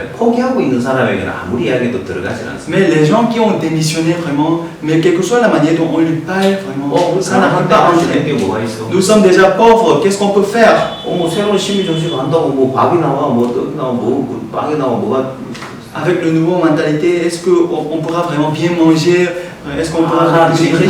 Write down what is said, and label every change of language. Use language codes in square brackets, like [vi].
[ko] 포기하고 있는 사람에게는 아무리 이야기도 들어가지 않습니다. [fr] Mais les gens qui ont démissionné vraiment, mais quelle que soit la manière dont on lui parle vraiment, ça n'arrive pas à entrer. Nous sommes déjà pauvres, qu'est-ce qu'on peut faire? [ko] 뭐 새로운 시민 정신 한다고 뭐 밥이 나와, 뭐 떡이 나와, 뭐 빵이 나와, 뭐가. [fr] Avec le nouveau mentalité, est-ce qu'on pourra vraiment bien manger? Est-ce qu'on pourra être riche?